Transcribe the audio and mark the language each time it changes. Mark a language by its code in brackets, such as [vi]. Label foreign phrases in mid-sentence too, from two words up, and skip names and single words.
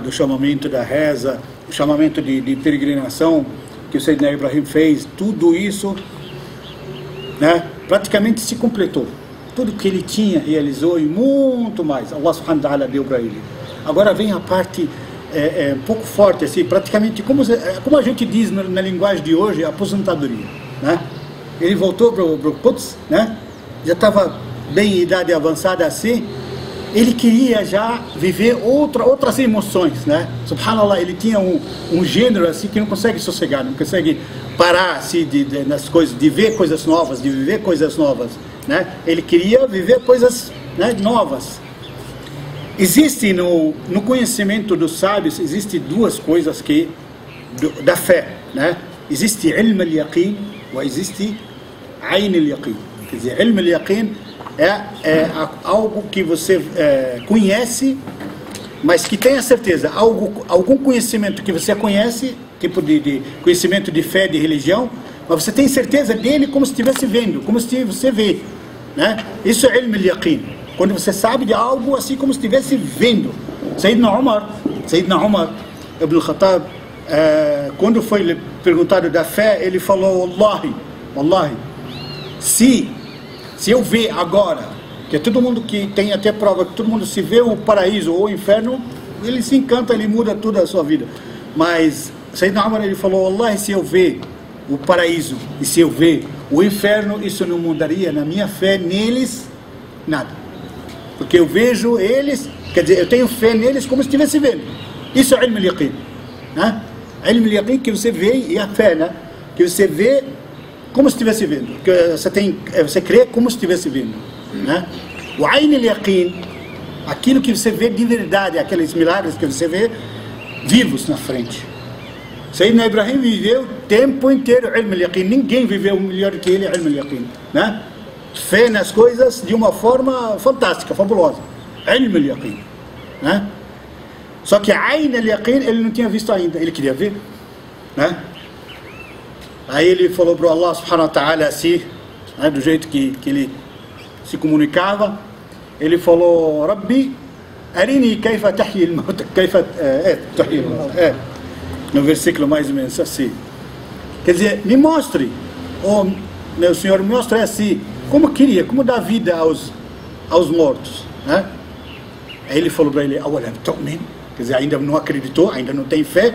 [pt] o chamamento da reza, o chamamento de peregrinação que o Sayyidina Ibrahim fez, tudo isso, né, praticamente se completou. Tudo que ele tinha, realizou e muito mais. Allah [ar] سبحانه وتعالى [pt] deu para ele. Agora vem a parte um pouco forte, assim, praticamente, como a gente diz na linguagem de hoje, aposentadoria, né? Ele voltou para o Quds, né? Já estava bem em idade avançada assim. Ele queria já viver outras emoções, né? Subhanallah, ele tinha um gênero assim que não consegue sossegar, não consegue parar assim nas coisas, de ver coisas novas, de viver coisas novas, né? Ele queria viver coisas, né, novas. Existe no conhecimento dos sábios, existe 2 coisas da fé, né? existe [ar] علم اليقين [pt] e existe [ar] عين اليقين. [pt] Quer dizer, [ar] علم اليقين [pt] é algo que você conhece, mas que tenha certeza, algum conhecimento que você conhece, tipo de conhecimento de fé, de religião, mas você tem certeza dele como se estivesse vendo, como se você vê, né? Isso é [ar] علم اليقين, [pt] quando você sabe de algo assim como se estivesse vendo. Sayyidina Umar ibn al-Khattab, quando foi perguntado da fé, ele falou: Wallahi, se eu ver agora, que todo mundo que tem até prova, que todo mundo se vê o paraíso ou o inferno, ele se encanta, ele muda toda a sua vida. Mas Sayyidina Umar, ele falou: Wallahi, se eu ver o paraíso e se eu ver o inferno, isso não mudaria na minha fé neles nada, porque eu vejo eles, quer dizer, eu tenho fé neles como se estivesse vendo. Isso é [ar] علم اليقين, [pt] né? [ar] علم اليقين, [pt] que você vê, e a fé, né? Que você vê como se estivesse vendo, que você crê como se estivesse vendo, né? O [ar] عين اليقين, [pt] aquilo que você vê de verdade, aqueles milagres que você vê vivos na frente. Sayyidina Ibrahim viveu o tempo inteiro [ar] علم اليقين, [pt] ninguém viveu melhor que ele [ar] علم اليقين, [pt] né? Fé nas coisas de uma forma fantástica, fabulosa, [ar] علم اليقين, [pt] né? Só que [ar] عين اليقين [pt] ele não tinha visto ainda, ele queria ver, né? Aí ele falou para Allah [ar] سبحانه وتعالى [pt] assim, né, do jeito que ele se comunicava, ele falou: [ar] رب أرني كيف تحيي الموت كيف تحيي الموت, [pt] no versículo mais ou menos assim. Quer dizer, me mostre, meu Senhor, me mostre assim, como dar vida aos mortos, né? Aí ele falou para ele: [ar] أولم تؤمن, [pt] quer dizer, ainda não acreditou, ainda não tem fé.